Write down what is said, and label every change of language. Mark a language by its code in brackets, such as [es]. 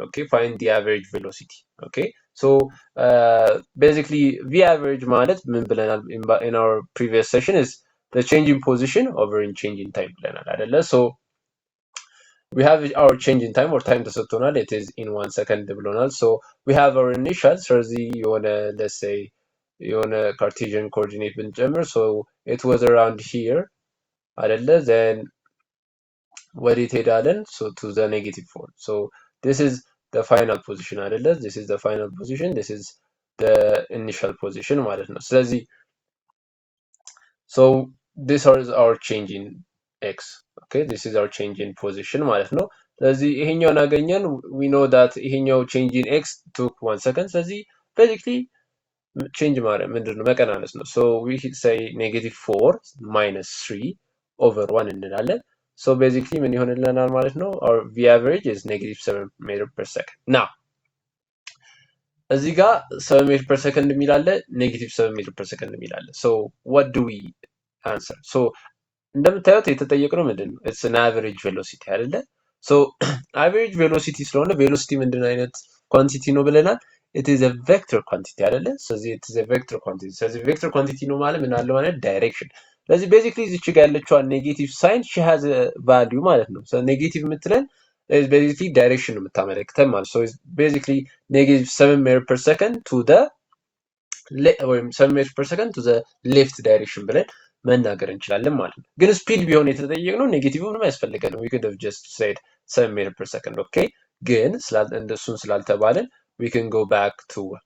[en] Okay, find the average velocity. Okay, so basically v average [am] ማለት ምን ብለናል [en] in our previous session is the change in position over in change in time [am] ብለናል አይደለ? [en] So we have our change in time, or time [am] ተሰጥቶናል, [en] it is in 1 second [am] ብሎናል. [en] So we have our initial, [am] ስለዚህ የሆነ [en] let's say [am] የሆነ [en] Cartesian coordinate [am] ብንጨምር, [en] so it was around here [am] አይደለ? then ወዴት ሄዳለን? [en] so to the -4. So [am] this is [en] the final position [am] አይደለ? [en] this is the final position, this is the initial position [am] ማለት ነው። ስለዚህ [en] so this is our change in x. Okay, this is our change in position [am] ማለት ነው። ስለዚህ ይሄኛውን አገኘን, [en] we know that [am] ይሄኛው [en] change in x took 1 second. [am] ስለዚህ basically change ማለት ምንድነው? መቀናነስ ነው። [en] so we say -4 minus 3 over 1 [am] እንላለን. so basically ምን ይሆንልናል ማለት ነው? [en] our v average is -7 meter per second. [am] now እዚህ ጋር [en] 7 meter per second [am] የሚላለ [en] -7 meter per second የሚላለ. so what do we answer? [am] so እንደምታዩት የተጠየቀው ምንድነው? [en] it's an average velocity [am] አይደለ? so average [en] velocity [am] ስለሆነ velocity ምንድነው አይነት ኳንቲቲ ነው ብለናል? [en] it is a vector quantity [am] አይደለ? ስለዚህ [en] it is a vector quantity. [am] ስለዚህ vector quantity ነው ማለት ምን አለው ማለት direction. ስለዚህ ቤዚክሊ እዚች ጋር ያለችዋን ኔጌቲቭ ሳይን ሺ ሃዝ ቫልዩ ማለት ነው። ኔጌቲቭ የምትለን ቤዚክሊ ዳይሬክሽን ነው የምታመለክተን ማለት ነው። ቤዚክሊ ኔጌቲቭ 7 ሜትር ፐር ሰከንድ ቱ ዘ ወይም 7 ሜትር ፐር ሰከንድ ቱ ዘ ሌፍት ዳይሬክሽን ብለን መናገር እንችላለን ማለት ነው። ግን ስፒድ ቢሆን የተጠየቅነው ኔጌቲቭ ምንም አያስፈልገን ነው። [en] we could have just said [am] 7 ሜትር ፐር ሰከንድ ኦኬ። ግን እንደሱን ስላልተባለን [en] we can go back to